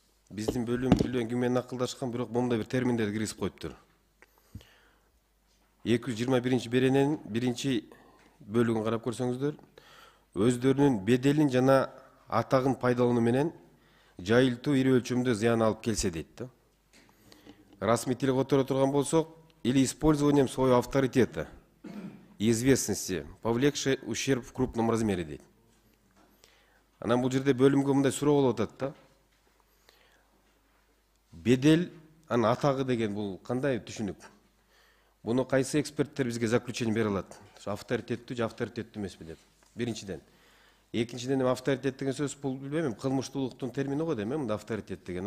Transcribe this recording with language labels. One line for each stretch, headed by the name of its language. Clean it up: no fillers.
Kyrgyz: Биздин бөлүм билбейм ким менен акылдашкан, бирок момундай бир терминдерди киргизип коюптур. 221 берененин биринчи бөлүгүн карап көрсөңүздөр, өздөрүнүн беделин жана атагын пайдалануу менен жайылтуу ири өлчөмдө зыян алып келсе дейт да. Расмий тилге которо турган болсок,
Russian: или использованием своего авторитета и известности, повлекший ущерб в крупном размере дейт.
Kyrgyz: Анан бул жерде бөлүмгө мындай суроо болуп атат да. Бедел, анын атагы деген бул кандай түшүнүк? Буну кайсы эксперттер бизге заключение бере алат? Авторитеттүү же авторитеттүү эмеспи деп. Биринчиден. Экинчиден, авторитет деген сөз бул билбейм, кылмыштуулуктун термини го дейм, мында авторитет деген.